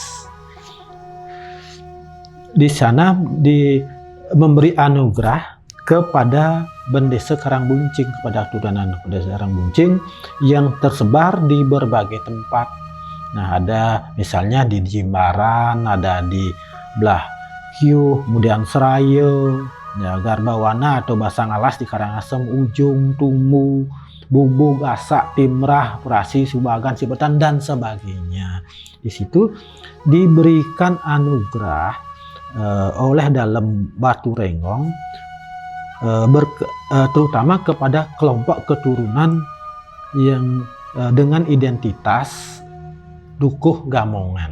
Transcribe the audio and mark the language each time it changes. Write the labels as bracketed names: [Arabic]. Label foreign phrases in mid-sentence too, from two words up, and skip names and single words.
[Indonesian] Di sana memberi anugerah kepada Bendesa Karangbuncing, kepada keturunan Bendesa Karangbuncing yang tersebar di berbagai tempat. Nah, ada misalnya di Jimbaran, ada di belah Hiu, kemudian Serayu, ya, Garbawana atau Basang Alas di Karangasem, Ujung, Tumu, Bubuk, Asak, Timrah, Prasi, Subagan, Sibetan dan sebagainya. Di situ diberikan anugerah oleh dalam Batu Renggong terutama kepada kelompok keturunan yang dengan identitas Dukuh Gamongan.